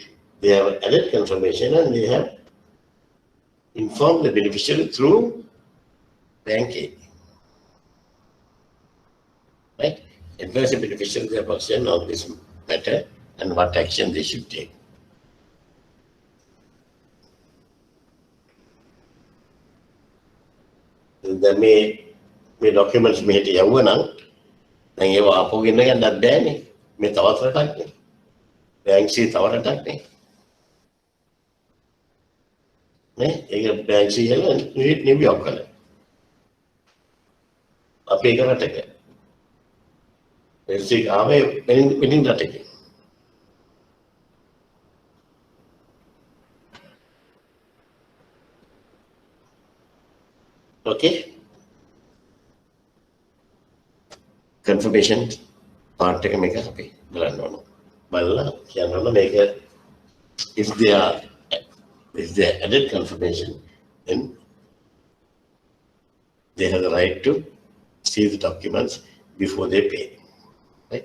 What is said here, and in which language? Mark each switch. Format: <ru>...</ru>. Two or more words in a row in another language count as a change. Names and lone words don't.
<en>They have added confirmation and they have informed the beneficiary through Bank A. Right? Advise the beneficiary their position on this matter and what action they should take.</en> <si>Then මේ documents මෙහෙට යවුවනම් දැන් ඒව ආපහු ගෙන්න ගන්නත් බෑනේ. මේ තවත් රටක් නේ. Bank C තව රටක් නේ. නේ? ඒක Bank C වල නිවියක් කරලා. අපි ඒක රටක. Bank C ආවේ වෙනින් රටක.</si> <en>Okay. Confirmation part</en> <si>එක මේක අපි බලන්න ඕන. බලලා කියන්න මේක</si> <en>if they added confirmation, then they have the right to see the documents before they pay. Right?</en>